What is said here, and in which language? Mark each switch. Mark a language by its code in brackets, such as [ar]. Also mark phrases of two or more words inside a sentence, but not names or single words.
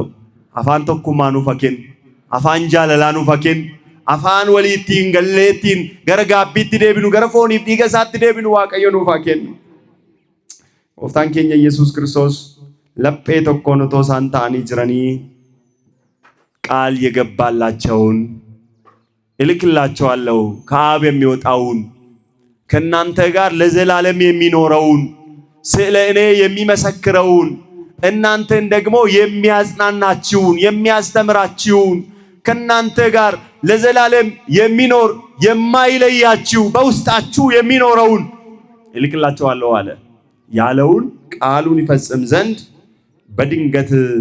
[om] Afaan tokkummaa nuuf haa kennu. Afaan jaalalaa nuuf haa kennu. Afaan walii ittiin gallee ittiin gara gaabbiitti deebinu, gara fooniif dhiiga isaatti deebinu Waaqayyo nuuf haa kennu. Gooftaan keenya Yesuus Kiristoos laphee tokkoon otoo isaan ta'anii jiranii [am] ቃል የገባላቸውን እልክላቸዋለሁ ከአብ የሚወጣውን ከእናንተ ጋር ለዘላለም የሚኖረውን ስለ እኔ የሚመሰክረውን እናንተን ደግሞ የሚያጽናናችሁን የሚያስተምራችሁን ከእናንተ ጋር ለዘላለም የሚኖር የማይለያችሁ በውስጣችሁ የሚኖረውን እልክላቸዋለሁ አለ። ያለውን ቃሉን ይፈጽም ዘንድ በድንገት